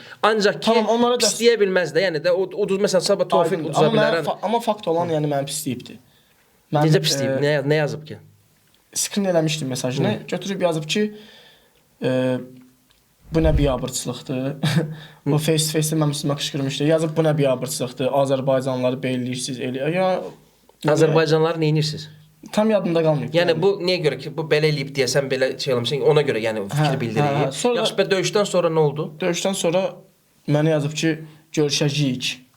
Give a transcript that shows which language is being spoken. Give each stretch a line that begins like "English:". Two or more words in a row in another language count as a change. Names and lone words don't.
Azerbaijani: Ancaq ki, pisləyə bilməz də, yəni də uduz məsələn sabah Tofiq uduza bilər. Amma fakt olan yəni məni pisləyibdi. Necə pisləyib? Nə yazıb ki? Skrin eləmişdim mesajını. Götürüb yazıb ki, bu nə biabırçılıqdır. O
English: face-to-face
Azerbaijani: mən sizə qışqırmışdı. Yazıb bu nə biabırçılıqdır. Azərbaycanlıları beyləyirsiniz, Azərbaycanlıları nə edirsiniz? Tam yadımda qalmayıb. Yəni bu niyə görə ki, bu belə eləyib deyəsən, belə şey olmuşsan, ona görə yəni fikir bildirir. Yaxşı, bəs döyüşdən sonra nə oldu? Döyüşdən sonra mənə yazıb ki, görüşəcəyik.